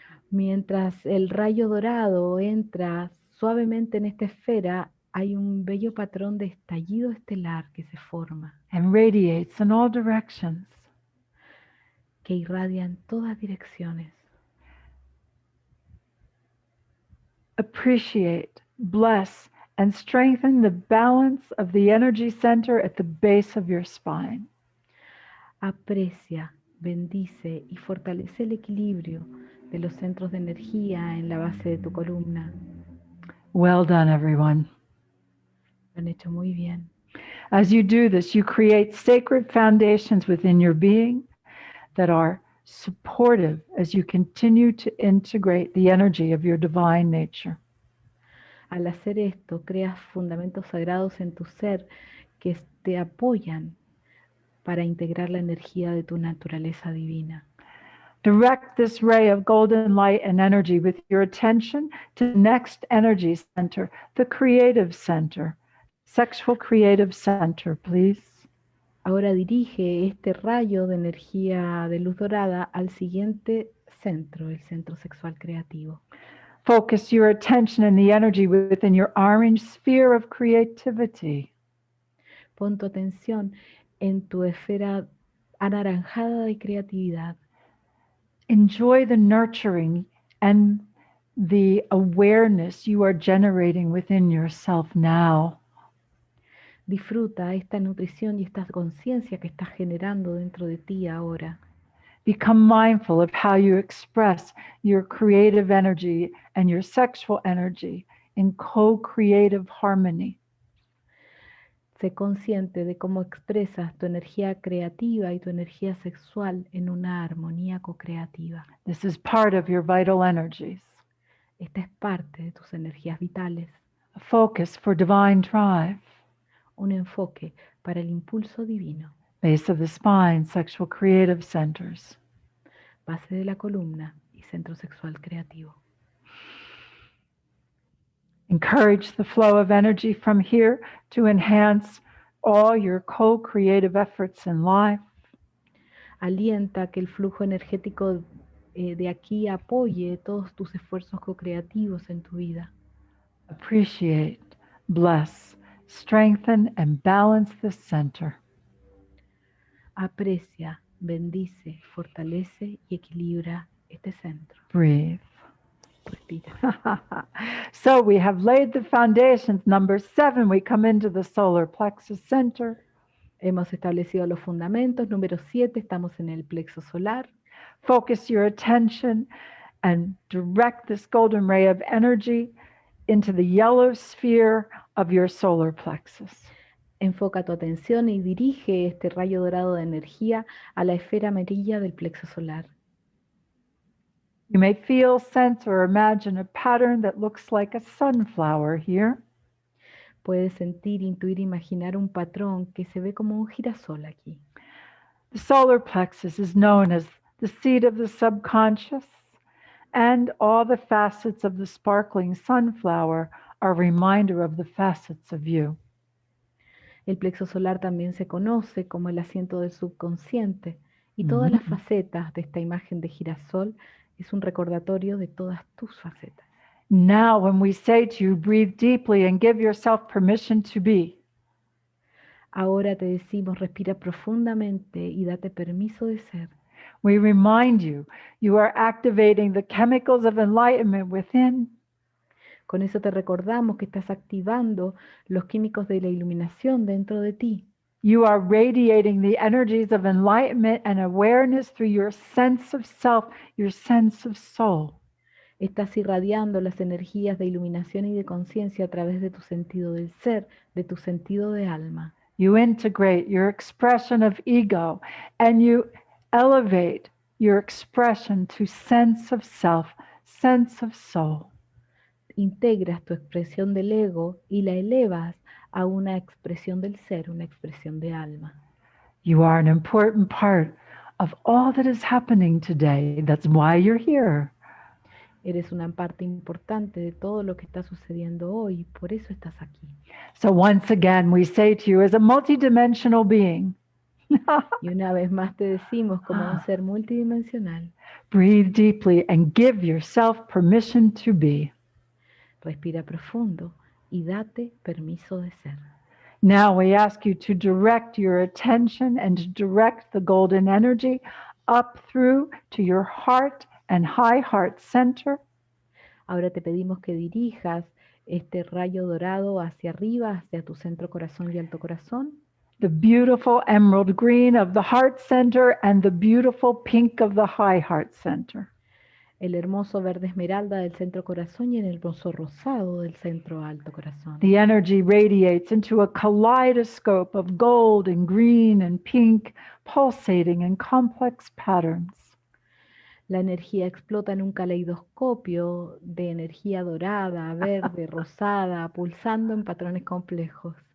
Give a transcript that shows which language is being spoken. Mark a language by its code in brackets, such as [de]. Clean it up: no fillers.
[es] Mientras el rayo dorado entra suavemente en esta esfera, hay un bello patrón de estallido estelar que se forma, [en] And radiates in all directions. [es] que irradia en todas direcciones. [en] Appreciate, bless, and strengthen the balance of the energy center at the base of your spine. [es] Aprecia, bendice y fortalece el equilibrio de los centros de energía en la base de tu columna. [en] Well done, everyone. [es] Lo han hecho muy bien. [en] As you do this, you create sacred foundations within your being that are supportive as you continue to integrate the energy of your divine nature. [es] Al hacer esto, creas fundamentos sagrados en tu ser que te apoyan para integrar la energía de tu naturaleza divina. [en] Direct this ray of golden light and energy with your attention to the next energy center, the creative center, sexual creative center, please. [es] Ahora dirige este rayo de energía de luz dorada al siguiente centro, el centro sexual creativo. [en] Focus your attention and the energy within your orange sphere of creativity. [es] Pon tu atención en tu esfera anaranjada de creatividad. [en] Enjoy the nurturing and the awareness you are generating within yourself now. [es] Disfruta esta nutrición y esta conciencia que estás generando dentro de ti ahora. [en] Become mindful of how you express your creative energy and your sexual energy in co-creative harmony. [es] Sé consciente de cómo expresas tu energía creativa y tu energía sexual en una armonía co-creativa. [en] This is part of your vital energies. [es] Esta es parte de tus energías vitales. [en] A focus for divine drive. [es] Un enfoque para el impulso divino. [en] Base of the spine, sexual creative centers. [es] Base de la columna y centro sexual creativo. [en] Encourage the flow of energy from here to enhance all your co-creative efforts in life. [es] Alienta que el flujo energético de aquí apoye todos tus esfuerzos co-creativos en tu vida. [en] Appreciate, bless, strengthen, and balance the center. [es] Aprecia, bendice, fortalece y equilibra este centro. [en] Breathe. [es] Respira. [en] So we have laid the foundations. Number 7, we come into the solar plexus center. [es] Hemos establecido los fundamentos. Número 7, estamos en el plexo solar. [en] Focus your attention and direct this golden ray of energy into the yellow sphere of your solar plexus. [es] Enfoca tu atención y dirige este rayo dorado de energía a la esfera amarilla del plexo solar. [en] You may feel, sense, or imagine a pattern that looks like a sunflower here. [es] Puedes sentir, intuir, imaginar un patrón que se ve como un girasol aquí. [en] The solar plexus is known as the seat of the subconscious, and all the facets of the sparkling sunflower are a reminder of the facets of you. [es] El plexo solar también se conoce como el asiento del subconsciente, y todas las facetas de esta imagen de girasol es un recordatorio de todas tus facetas. [en] Now, when we say to you, breathe deeply and give yourself permission to be, [es] Ahora te decimos, respira profundamente y date permiso de ser. [en] we remind you, you are activating the chemicals of enlightenment within. [es] Con eso te recordamos que estás activando los químicos de la iluminación dentro de ti. [en] You are radiating the energies of enlightenment and awareness through your sense of self, your sense of soul. [es] Estás irradiando las energías de iluminación y de conciencia a través de tu sentido del ser, de tu sentido de alma. [en] You integrate your expression of ego and you elevate your expression to sense of self, sense of soul. [es] Integras tu expresión del ego y la elevas a una expresión del ser, una expresión de alma. [en] You are an important part of all that is happening today. That's why you're here. [es] Eres una parte importante de todo lo que está sucediendo hoy, por eso estás aquí. [en] So once again, we say to you as a multidimensional being, [es] Y una vez más te decimos, como un ser multidimensional, [en] breathe deeply and give yourself permission to be. [es] respira profundo y date permiso de ser. [en] Now we ask you to direct your attention and to direct the golden energy up through to your heart and high heart center. [es] Ahora te pedimos que dirijas este rayo dorado hacia arriba, hacia tu centro corazón y alto corazón. [en] The beautiful emerald green of the heart center and the beautiful pink of the high heart center. [es] El hermoso verde esmeralda del centro corazón y el hermoso rosado del centro alto corazón. [en] The energy radiates into a kaleidoscope of gold and green and pink, pulsating in complex patterns. [es] La energía explota en un caleidoscopio de energía dorada, verde, rosada, pulsando en patrones complejos.